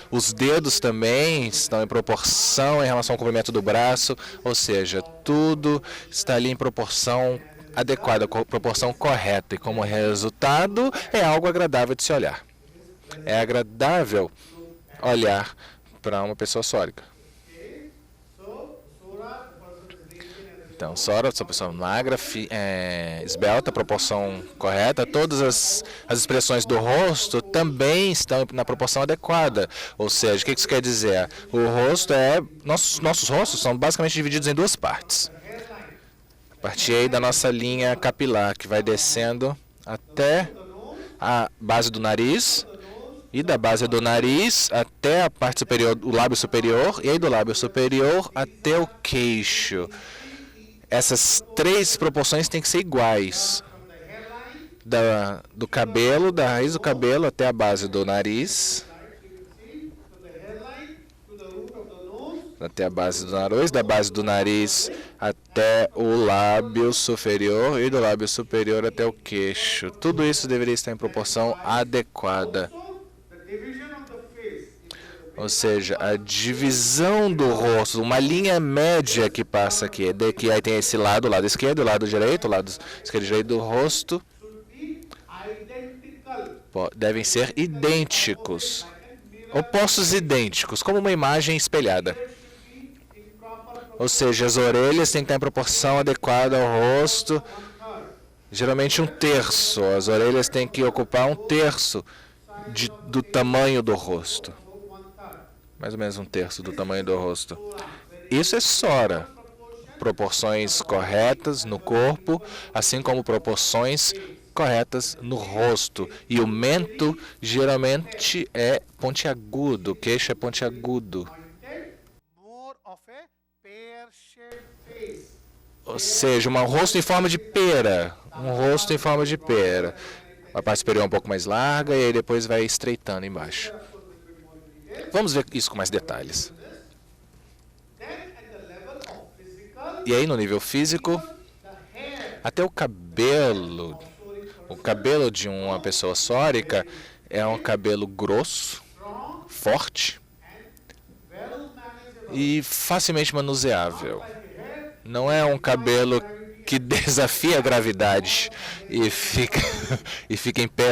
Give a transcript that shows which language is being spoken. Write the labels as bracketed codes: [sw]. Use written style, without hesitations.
[pt] Os dedos também estão em proporção em relação ao comprimento do braço, ou seja, tudo está ali em proporção adequada, proporção correta. E como resultado, é algo agradável de se olhar. É agradável olhar para uma pessoa sórica. [en] so sora, the person is lean and [pt] Então, sora, essa pessoa magra, esbelta, proporção correta. Todas as expressões do rosto também estão na proporção adequada. Ou seja, o que isso quer dizer? O rosto nossos rostos são basicamente divididos em 2 partes. A partir aí da nossa linha capilar, que vai descendo até a base do nariz, e da base do nariz até a parte superior, o lábio superior, e aí do lábio superior até o queixo. Essas 3 proporções têm que ser iguais. Do cabelo, da raiz do cabelo até a base do nariz, [en] from the hairline to the root of the nose, [pt] até a base do nariz, da base do nariz até o lábio superior e do lábio superior até o queixo. Tudo isso deveria estar em proporção adequada. [en] the division of the face. [pt] Ou seja, a divisão do rosto, uma linha média que passa aqui, que aí tem esse lado, o lado esquerdo, o lado direito, o lado esquerdo e direito do rosto, [en] Should be identical. [pt] devem ser idênticos, opostos idênticos, como uma imagem espelhada. [en] In proper [pt] Ou seja, as orelhas têm que estar em proporção adequada ao rosto, geralmente 1/3. As orelhas têm que ocupar 1/3 do tamanho do rosto. Mais ou menos 1/3 do tamanho do rosto. Isso é sora. Proporções corretas no corpo, assim como proporções corretas no rosto. E o mento geralmente é pontiagudo, o queixo é pontiagudo. [en] more of a pear-shaped face. [pt] Ou seja, um rosto em forma de pera. Um rosto em forma de pera. A parte superior é um pouco mais larga e aí depois vai estreitando embaixo. Vamos ver isso com mais detalhes. [en] Then at the level of physical, [pt] E aí no nível físico, [en] the hair [pt] até o cabelo de uma pessoa sórica é um cabelo grosso, forte e facilmente manuseável. Não é um cabelo que desafia a gravidade e fica em pé.